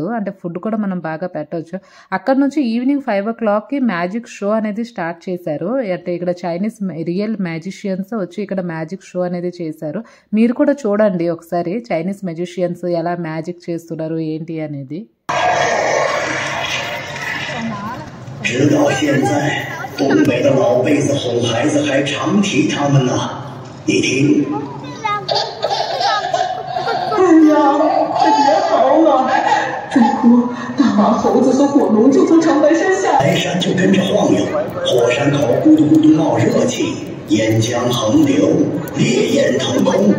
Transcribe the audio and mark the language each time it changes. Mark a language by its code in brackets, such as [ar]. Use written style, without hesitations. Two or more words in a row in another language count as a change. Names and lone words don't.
[te] అంటే ఫుడ్ కూడా మనం బాగా పెట్టవచ్చు. అక్కడ నుంచి [en] evening 5 o'clock magic show [te] అనేది స్టార్ట్ చేశారు. అంటే ఇక్కడ [en] Chinese real magicians [te] వచ్చి ఇక్కడ [en] magic show [te] అనేది చేశారు. మీరు కూడా చూడండి ఒకసారి [en] Chinese magicians [te] ఎలా మ్యాజిక్ చేస్తున్నారు ఏంటి అనేది. [zh] 直到现在，东北的老辈子哄孩子还常提他们呢。你听。哎呀，快别嚎了！再哭，大马猴子和火龙就从长白山下来，山就跟着晃悠，火山口咕嘟咕嘟冒热气，岩浆横流，烈焰腾空。